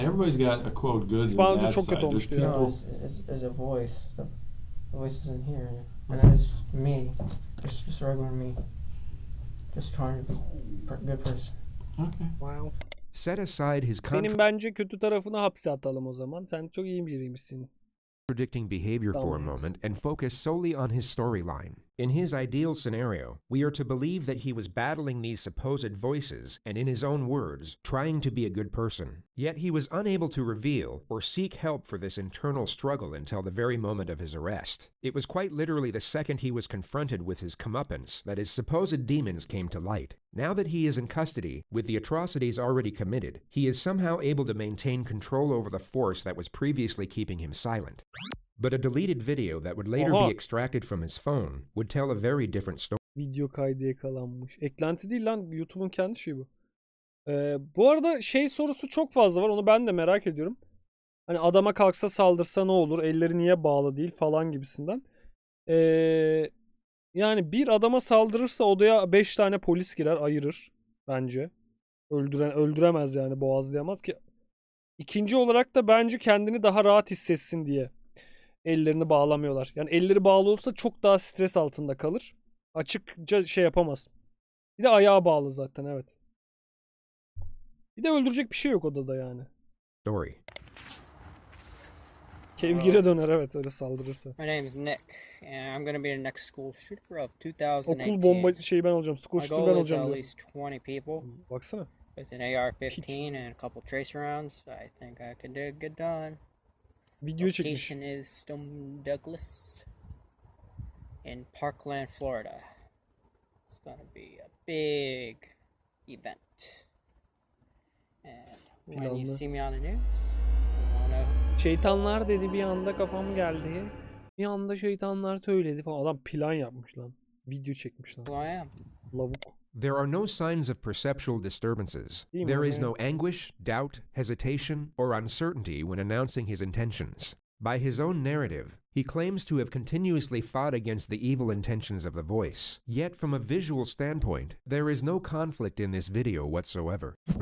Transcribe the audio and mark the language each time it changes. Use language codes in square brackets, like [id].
[en] Everybody's got a quote good and bad side. There's people. No, it's a voice. The voice isn't here, and that is me, just regular me, just trying to be a good person. Okay. Wow. Set aside his [tr] Senin bence kötü tarafını hapse atalım o zaman. Sen çok iyi biriymişsin. [en] Predicting behavior for a moment and focus solely on his storyline. In his ideal scenario, we are to believe that he was battling these supposed voices and, in his own words, trying to be a good person. Yet he was unable to reveal or seek help for this internal struggle until the very moment of his arrest. It was quite literally the second he was confronted with his comeuppance that his supposed demons came to light. Now that he is in custody, with the atrocities already committed, he is somehow able to maintain control over the force that was previously keeping him silent. But a deleted video that would later be extracted from his phone would tell a very different story. [tr] Video kaydı yakalanmış. Eklenti değil lan, YouTube'un kendi şeyi bu. Bu arada şey sorusu çok fazla var, onu ben de merak ediyorum. Hani adama kalksa saldırsa ne olur? Elleri niye bağlı değil falan gibisinden. Yani bir adama saldırırsa odaya 5 tane polis girer, ayırır bence. Öldüremez yani, boğazlayamaz ki. İkinci olarak da bence kendini daha rahat hissetsin diye ellerini bağlamıyorlar. Yani elleri bağlı olsa çok daha stres altında kalır. Açıkça şey yapamaz. Bir de ayağı bağlı zaten, evet. Bir de öldürecek bir şey yok odada yani. [en] Story. [tr] Kevgire döner, evet, öyle saldırırsa. [en] My name is Nick, and I'm gonna be the next school shooter of 2018. [tr] Okul bomba şeyi ben olacağım. [en] School shooter [tr] ben olacağım diyor. [en] At least 20 people. [tr] Baksana. [en] With an AR-15 and a couple tracer rounds, I think I could get done. [tr] Video çekmiş. [en] Location is Stone Douglas in Parkland, Florida. It's gonna be a big event. And when you see me on the news, you wanna... [tr] Şeytanlar dedi, bir anda kafam geldi. Bir anda şeytanlar söyledi falan. Adam plan yapmış lan. Video çekmiş lan. [en] Who I am. [tr] Lavuk. [en] There are no signs of perceptual disturbances. There is no anguish, doubt, hesitation, or uncertainty when announcing his intentions. By his own narrative, he claims to have continuously fought against the evil intentions of the voice. Yet from a visual standpoint, there is no conflict in this video whatsoever.